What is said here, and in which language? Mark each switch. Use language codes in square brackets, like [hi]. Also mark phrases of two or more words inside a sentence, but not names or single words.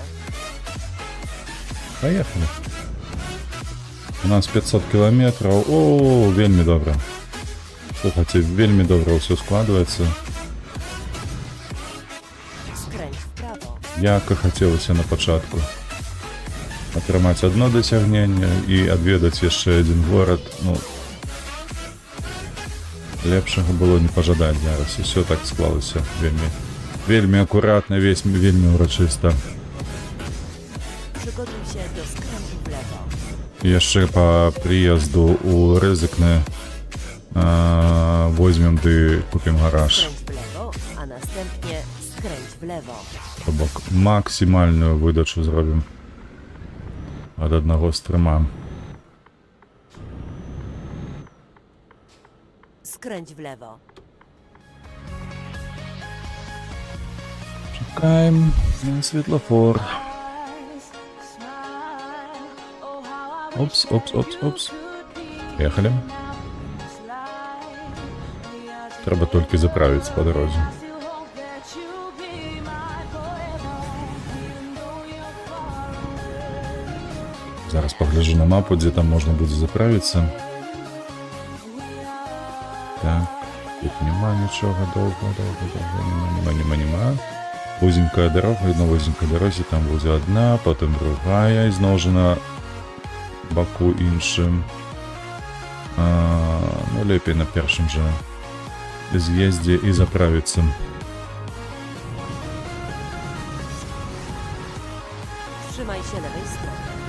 [ru] Поехали. У нас 500 километров. О, [be] вельмі добра. Слухайте, вельмі добра ўсё складваецца. [pl] Skręć w prawo. [be] Як і хацелася на пачатку. Атрымаць одно дасягненне і адведаць яшчэ адзін горад. Ну, лепшага было не пажадаць зараз. Усё так склалася вельмі акуратна, вельмі урачыста. [pl] Przygotuj się do skrętu w lewo. [be] Яшчэ по прыезду у Рызыкны возьмем ды купім гараж. [pl] Skręć w lewo, a następnie skręć w lewo. [be] То бок максімальную выдачу зробім ад аднаго стрыма. [pl] Skręć w lewo. [be] Чекаем на светлофор. Опс. [ru] Ехали. [be] Треба толькі заправіцца [uk] по дорозі. [be] Зараз погляжу на мапу, дзе там можна будзе заправіцца. Так, тут нема нічога, доўга, нема. Вузенькая дорога, і на вузенькай дарозе там будзе одна, потым другая, ізноў жа на баку іншым. Ну, лепей на першым жа з'ездзе і заправіцца. [pl] Trzymaj się lewej strony.